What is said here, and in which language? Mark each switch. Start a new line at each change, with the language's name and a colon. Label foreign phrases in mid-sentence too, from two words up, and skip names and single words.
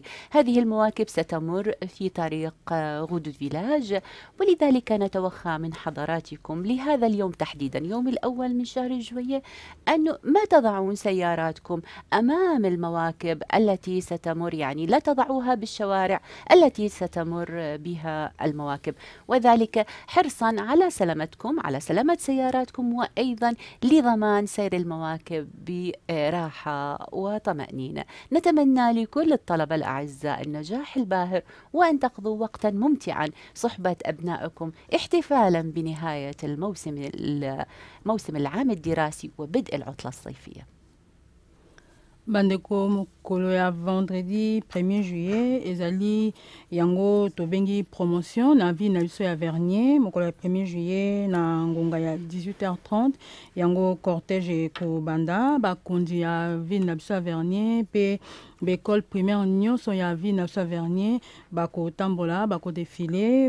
Arabic: هذه المواكب ستمر في طريق غدود فيلاج ولذلك نتوخى من حضراتكم لهذا اليوم تحديدا يوم الأول من شهر جوية أنه ما تضعون سياراتكم أمام المواكب المواكب التي ستمر، يعني لا تضعوها بالشوارع التي ستمر بها المواكب، وذلك حرصا على سلامتكم، على سلامة سياراتكم، وأيضا لضمان سير المواكب براحة وطمأنينة. نتمنى لكل الطلبة الأعزاء النجاح الباهر، وأن تقضوا وقتا ممتعا صحبة أبنائكم احتفالا بنهاية موسم العام الدراسي وبدء العطلة الصيفية.
Lingala: Bandeko mokolo ya
French: vendredi 1er juillet
Lingala: ezali yango tobengi promotion na ville na biso ya Vernier. Mokolo ya
French: 1er juillet
Lingala: na ngonga ya 18h30 yango cortège ekobanda. Bakonzi ya ville na biso ya Vernier pe
French: l'école primaire
Lingala: nyonso ya ville na biso ya Vernier bakotambola, bakodefile.